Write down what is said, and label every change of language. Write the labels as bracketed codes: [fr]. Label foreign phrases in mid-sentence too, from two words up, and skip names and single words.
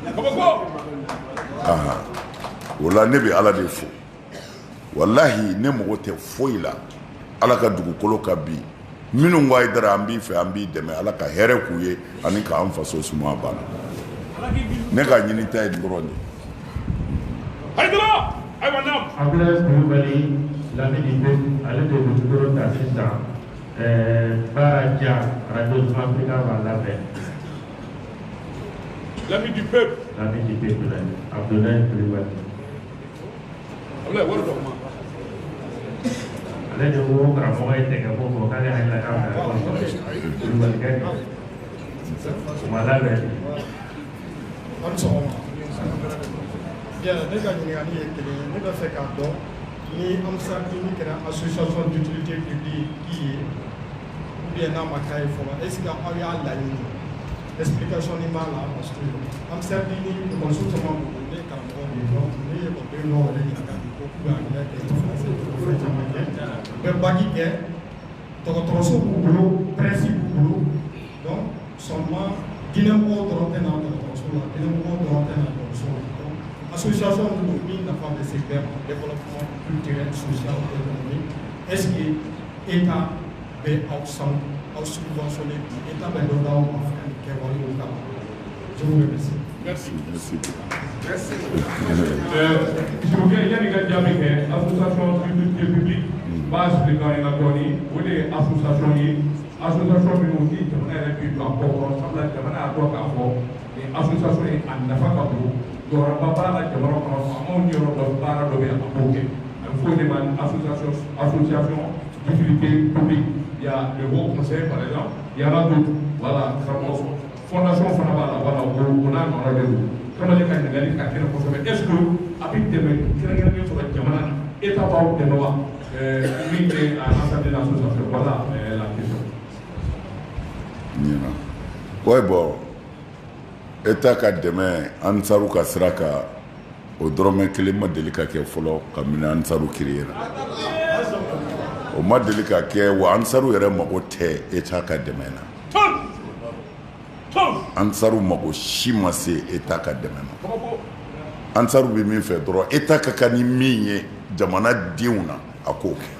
[bm] o la ne bɛ ala de fo walahi ne mago tɛ foyi la ala ka dugukolo ka bi minnu ko Haidara an b'i fɛ an b'i dɛmɛ Ala ka hɛrɛ k'u ye ani k'an faso suma banna ne ka ɲini ta ye dɔrɔn de. Haidara ayiwa naam. Abdoulaye Coulibaly Lamini Bek ale de bɛ tukoro ta sisan baara ja radio Africa b'a labɛn. [fr] L'ami du peuple. L'ami du peuple Abdoulaye Coulibaly. [bm] Abdoulaye wari dɔ kuma. Ale de ko karamɔgɔ ye tɛgɛ ko fɔ k'ale hakili la k'a bɛna ɲɔgɔn sɔrɔ Coulibaly kɛ kuma labɛn. An sɔgɔma. Bien, ne ka ɲininkali ye kelen ye, ne bɛ fɛ k'a dɔn ni Amsa Clinique kɛra [fr] association d'utilité publique [bm] ye [fr] ou bien [bm] n'a ma k'a ye fɔlɔ, [fr] est-ce que [bm] aw y'a laɲini? Explication ni b'a la [fr] parce que [bm] Amsa Clinique ekɔliso caman bolo ne ye karamɔgɔ de ye donc ne ye ekɔliden dɔw yɛrɛ ɲininka bi ko k'u b'a ɲinɛ kɛ fɛn caman kɛ, u bɛ bagi kɛ, dɔgɔtɔrɔso b'u bolo, presse b'u bolo, [fr] donc seulement [bm] Guinée-mɔgɔw dɔrɔn tɛ na dɔgɔtɔrɔso la, Guinée-mɔgɔw dɔrɔn tɛ na dɔgɔtɔrɔso la. Association de min nafa bɛ se bɛɛ ma [fr] développement culturel social et économique est-ce que [bm] État bɛ aw san aw subventionné bi État bɛ dɔ d'aw ma fɛn nin kɛwalew kama [fr] je vous remercie. Merci. Merci. S'il vous plaît [bm] yanni ka jaabi kɛ [fr] association d'utilité publique [bm] b'a expliquer an ɲɛna dɔɔni o de ye association ye association minnu ni jamana yɛrɛ bɛ don a kɔ kɔrɔ sabula jamana y'a dɔn k'a fɔ nin association ye a nafa ka bon. Jɔyɔrɔba b'a la jamana kɔnɔ faamaw ni yɔrɔ dɔ baara dɔ bɛ yen a b'o kɛ a bɛ fɔ o de ma [fr] association d'utilité publique il y a le haut conseil par exemple il y en a d'autres voilà [bm] karamɔgɔ fondation fana b'a la voilà o n'a nɔrɔ de don kamalen ka ɲininkali ka kɛnɛ kosɛbɛ [fr] est ce que [bm] a bɛ dɛmɛ kɛrɛnkɛrɛnnen sɔrɔ jamana na État b'aw dɛmɛ wa min bɛ a [fr] l'ensemble de l'association voilà la question. Oui bon. [bm] État ka dɛmɛ Ansaru ka sira kan o dɔrɔmɛ kelen ma deli ka kɛ fɔlɔ kabini Ansaru créer o ma deli ka kɛ wa Ansaru yɛrɛ mago tɛ État ka dɛmɛ na Ansaru mago si ma se État ka dɛmɛ ma Ansaru bɛ min fɛ dɔrɔn État ka kan ni min ye jamana denw na a k'o